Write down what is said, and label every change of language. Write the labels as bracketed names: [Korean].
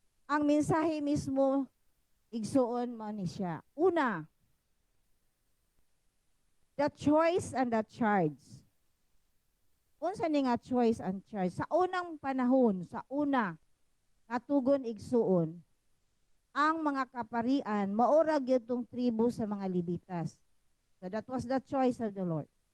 [Cebuano] Ang mensahe mismo igsuon mo ni siya. [English] Una, the choice and the charge. [Cebuano] Unsa ni nga choice and charge? Sa unang panahon, sa una, katugon igsuon, ang mga kaparian, maura gyud tong tribo sa mga Levitas. [English] So that was the choice of the Lord.